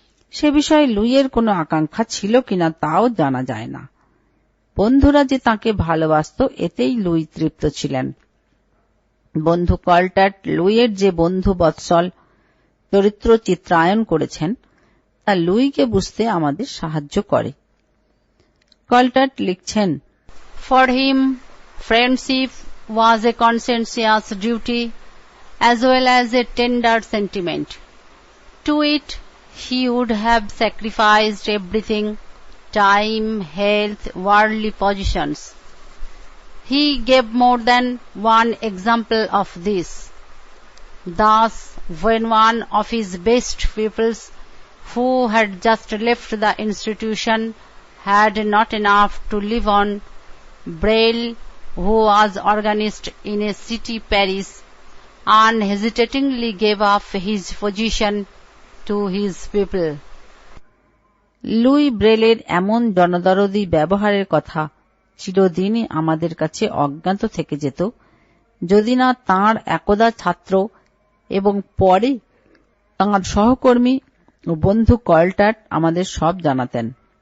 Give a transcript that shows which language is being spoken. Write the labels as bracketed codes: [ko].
[bn] সে বিষয়ে লুইয়ের কোনো আকাঙ্ক্ষা ছিল কিনা তাও জানা যায় না। বন্ধুরা যে তাঁকে ভালোবাসত এতেই লুই তৃপ্ত ছিলেন। বন্ধু কলটাট লুইয়ের যে বন্ধু বৎসল চরিত্র চিত্রায়ন করেছেন তা লুইকে বুঝতে আমাদের সাহায্য করে। কলটাট লিখছেন, [en] For him, friendship was a conscientious duty as well as a tender sentiment. to it he would have sacrificed everything, time, health, worldly positions. He gave more than one example of this. Thus, when one of his best pupils, who had just left the institution, had not enough to live on, Braille, who was organist in a city parish, unhesitatingly gave up his position to his pupil. [bn] Luis ব্রেলের এমন জনদরদী ব্যবহারের কথা চিরদিনই আমাদের কাছে অজ্ঞাত থেকে যেত যদি না তাঁর একদা ছাত্র এবং পরে তাঁর সহকর্মী ও বন্ধু কলটার্ট আমাদের সব জানাতেন।